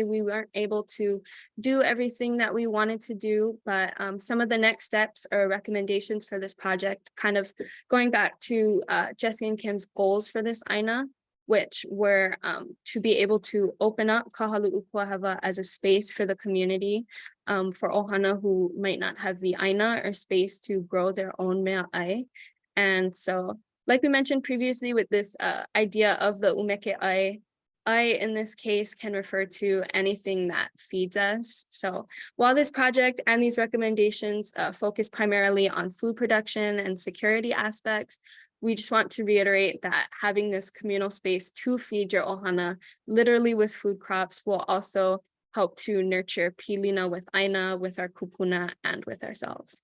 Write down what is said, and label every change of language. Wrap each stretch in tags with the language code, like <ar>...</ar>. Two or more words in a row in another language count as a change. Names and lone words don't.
<en>we weren't able to do everything that we wanted to do, but some of the next steps or recommendations for this project, kind of going back to Jesse and Kim's goals for this AINA, which were to be able to open up Kahaluʻu Kūāhewa as a space for the community, for ohana who might not have the AINA or space to grow their own</en> <haw>mea ai.</haw> <en>And so, like we mentioned previously with this idea of the</en> <haw>umeke ai,</haw> <en>in this case can refer to anything that feeds us. So while this project and these recommendations focus primarily on food production and security aspects, we just want to reiterate that having this communal space to feed your ohana, literally with food crops, will also help to nurture pilina with AINA, with our Kūpuna, and with ourselves.</en>